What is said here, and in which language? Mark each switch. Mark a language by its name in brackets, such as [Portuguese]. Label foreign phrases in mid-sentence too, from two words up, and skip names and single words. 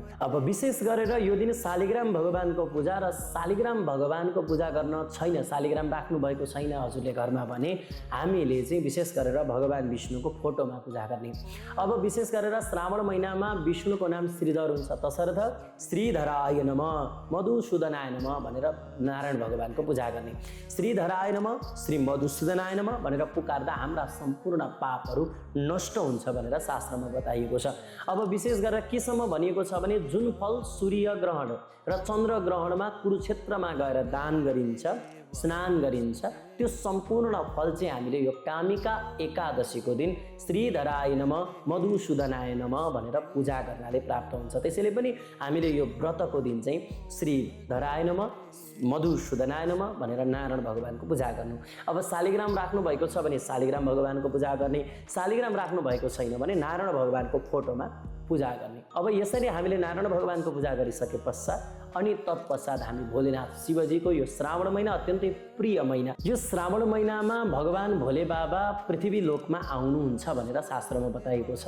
[Nepali] अब विशेष गरेर यो दिन शालिग्राम भगवानको पूजा र शालिग्राम भगवानको पूजा गर्न छैन, शालिग्राम राख्नु भएको छैन हजुरले घरमा भने हामीले चाहिँ विशेष गरेर भगवान विष्णुको फोटोमा पूजा गर्ने। अब विशेष गरेर श्रावण महिनामा विष्णुको नाम श्रीधर हुन्छ, तसर्थ [Sanskrit] श्रीधराय नमः मधुसूदनाय नमः [Nepali] भनेर नारायण भगवानको पूजा गर्ने। [Sanskrit] श्रीधराय नमः श्री मधुसूदनाय नमः [Nepali] भनेर पुकार्दा हाम्रा सम्पूर्ण पापहरू नष्ट हुन्छ भनेर शास्त्रमा बताइएको छ। अब विशेष गरेर केसम्म भनिएको छ भने जुन फल सूर्य ग्रहण र चन्द्र ग्रहणमा कुरुक्षेत्रमा गएर दान गरिन्छ, स्नान गरिन्छ, त्यो सम्पूर्ण फल चाहिँ हामीले यो कामिका एकादशीको दिन [Sanskrit] श्रीधराय नमः मधुसूदनाय नमः [Nepali] भनेर पूजा गर्नाले प्राप्त हुन्छ। त्यसैले पनि हामीले यो व्रतको दिन चाहिँ [Sanskrit] श्रीधराय नमः मधुसूदनाय नमः [Nepali] भनेर नारायण भगवानको पूजा गर्नु। अब शालिग्राम राख्नु भएको छ भने शालिग्राम भगवानको पूजा गर्ने, शालिग्राम राख्नु भएको छैन भने नारायण भगवानको फोटोमा पूजा गर्ने। अब यसरी हामीले नारायण भगवानको पूजा गरिसके पश्चात अनि तत्पश्चात हामी भोलेनाथ शिवजीको यो श्रावण महिना अत्यन्तै प्रिय महिना, यो श्रावण महिनामा भगवान भोले बाबा पृथ्वी लोकमा आउनुहुन्छ भनेर शास्त्रमा बताइएको छ।